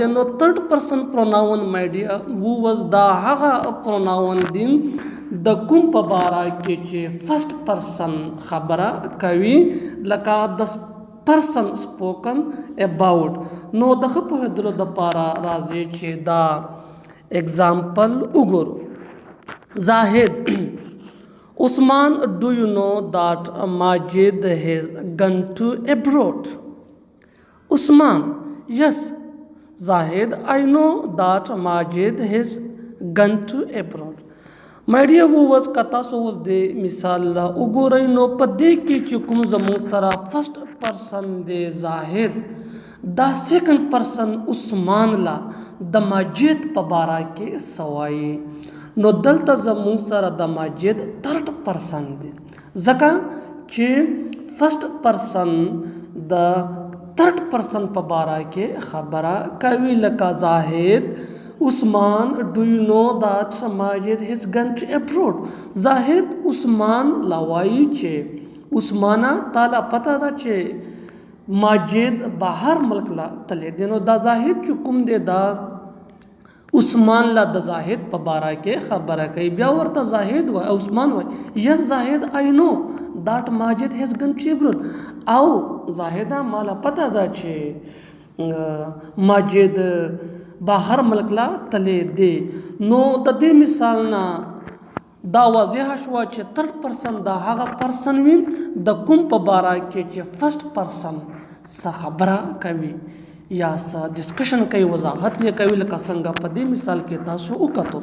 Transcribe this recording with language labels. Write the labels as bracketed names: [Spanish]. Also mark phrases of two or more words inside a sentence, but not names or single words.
[Pashto] نو [English] third person pronoun my dear viewers [Pashto] دا هغه پروناون دي د کوم په باره کې چې [English] first person [Pashto] خبره کوي، لکه [English] the person spoken about. [Pashto] نو د ښه پوهېدلو دپاره راځي چې دا اگزامپل وګورو. زاهد: [English] Usman, do you know that Majid has gone to abroad? Usman: Yes. Zahid: I know that Majid has gone to abroad. My dear viewers, [Pashto] که تاسو اوس د مثال وګورئ نو په دې کې چې کوم زموږ سره [English] first person [Pashto] دی زاهد، دا [English] second person [Pashto] عثمان لا د ماجد په باره کې څه وایي. نو دلته زموږ سره د ماجد [English] third person [Pashto] دی، ځکه چې [English] first person [Pashto] د [English] third person [Pashto] په باره کې خبره کوي، لکه زاهد [English] Usman, do you know that Majid has gone to abroad? [Pashto] زاهد عثمان لا وایي چې عثمانه تاله پته ده چې ماجد بهر ملک لا تللی دی. نو دا زاهد چې کوم دی دا عثمان لا د زاهد په باره کې خبره کوي. بیا ورته زاهد وای عثمان وای yes زاهد [English] I know that Majid has gone to abroad. [Pashto] او زاهده مالا پته ده چې ماجد بهر ملک لا تللی دی. نو د دې مثال نه دا واضح شوه چې [English] third person [Pashto] دا هغه پرسن وي د کوم په باره کې چې [English] first person [Pashto] څه خبره کوي یا څه ډسکشن کوي، وضاحت یې کوي، لکه څنګه په دې مثال کې تاسو وکتو.